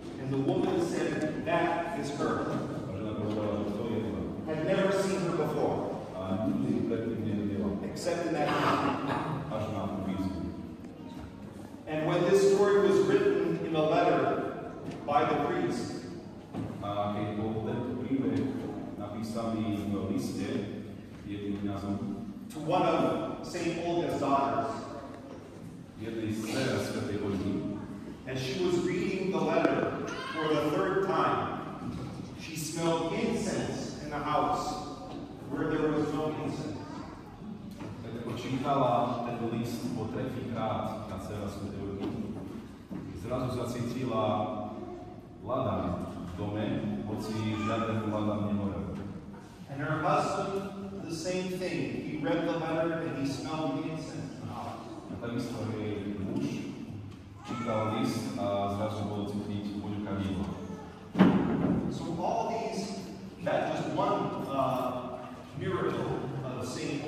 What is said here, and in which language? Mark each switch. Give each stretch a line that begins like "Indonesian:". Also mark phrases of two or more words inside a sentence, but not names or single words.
English: And the woman said, that is her.
Slovak: A žena povedala, že to je ona.
English: Had never seen her before,
Slovak: A nikdy predtým nevidela.
English: except in that moment.
Slovak: Až na tú výzvu.
English: And when this story was written in a letter by the priest,
Slovak: A keď bol tento príbeh napísaný v liste jedným kňazom,
English: to one of St. Olga's daughters,
Slovak: jednej z dcer svätej Olgy,
English: and she was reading the letter for the third time, she smelled incense in the house where there was no incense.
Slovak: tak ako čítala ten list po tretíkrát na dcera svätej Olgy, zrazu zacítila ladan v dome, hoci žiaden ladan nemorel.
English: And her husband, the same thing. He read the letter and he smelled the incense in the house.
Slovak: A takisto jej muž čítal list a zrazu bol cítiť vôňu kadidla.
English: So all these, that's just one miracle of St.